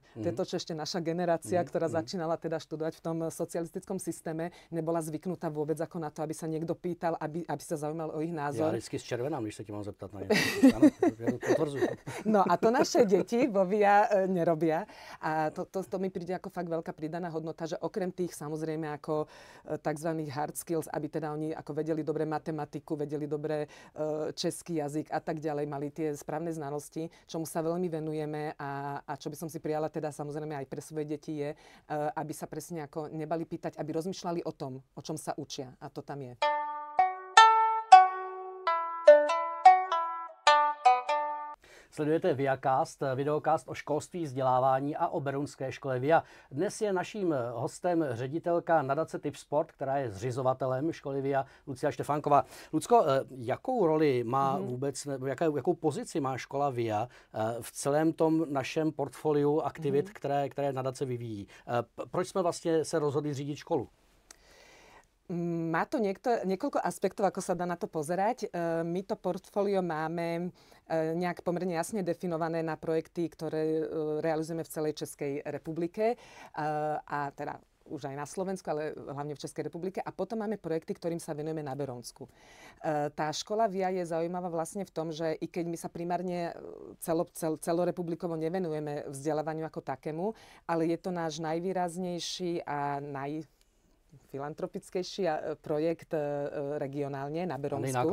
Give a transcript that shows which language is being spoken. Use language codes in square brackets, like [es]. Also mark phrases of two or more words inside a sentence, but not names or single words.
[sk] To je to, čo ešte naša generácia, ktorá začínala teda študovať v tom socialistickom systéme, nebola zvyknutá vôbec ako na to, aby sa niekto pýtal, aby sa zaujímal o ich názor. [cs] Ja vždycky zčervenám, když sa ti mám zeptat [sk] na niečo. Áno, potvrdzujem. No a to naše deti vo VIA nerobia. A to mi príde ako fakt veľká pridaná hodnota, že okrem tých samozrejme ako tzv. [en] Hard skills, [sk] aby teda oni ako vedeli dobre matematiku, vedeli dobre český jazyk a tak ďalej, mali tie správne znalosti, čomu sa veľmi venujeme a čo by som si prijala teda samozrejme aj pre svoje deti je, aby sa presne ako nebali pýtať, aby rozmýšľali o tom, o čom sa učia. A to tam je. [cs] Sledujete VIAcast, videokast o školství, vzdělávání a o berounské škole VIA. Dnes je naším hostem ředitelka nadace Typ Sport, která je zřizovatelem školy VIA, Lucia Štefánková. Lucko, jakou roli má vůbec, nebo jakou pozici má škola VIA v celém tom našem portfoliu aktivit, které nadace vyvíjí? Proč jsme vlastně se rozhodli zřídit školu? [sk] Má to niekoľko aspektov, ako sa dá na to pozerať. My to portfólio máme nejak pomerne jasne definované na projekty, ktoré realizujeme v celej Českej republike a teda už aj na Slovensku, ale hlavne v Českej republike. A potom máme projekty, ktorým sa venujeme na Berónsku. Tá škola VIA je zaujímavá vlastne v tom, že i keď my sa primárne celorepublikovo nevenujeme vzdelávaniu ako takému, ale je to náš najvýraznejší a filantropickejší projekt regionálne na Berónsku.